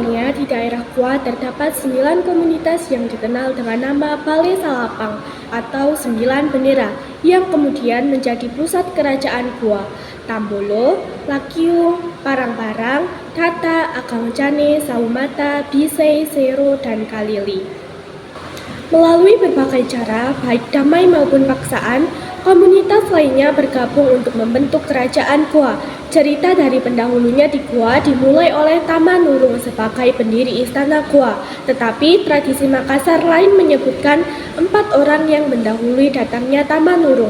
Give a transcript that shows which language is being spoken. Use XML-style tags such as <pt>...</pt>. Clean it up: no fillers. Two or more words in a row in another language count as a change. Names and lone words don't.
<id>mana di daerah Goa terdapat 9 komunitas yang dikenal dengan nama Balai Salapang atau 9 bendera yang kemudian menjadi pusat kerajaan Goa. Tambolo, Lakiung, Parang-Parang, Tata, Akangcane, Saumata, Bisei, Sero, dan Kalili. Melalui berbagai cara, baik damai maupun paksaan, komunitas lainnya bergabung untuk membentuk kerajaan Goa. Cerita dari pendahulunya di Goa dimulai oleh Tamanurung sebagai pendiri istana Goa, tetapi tradisi Makassar lain menyebutkan 4 orang yang mendahului datangnya Tamanurung.</id>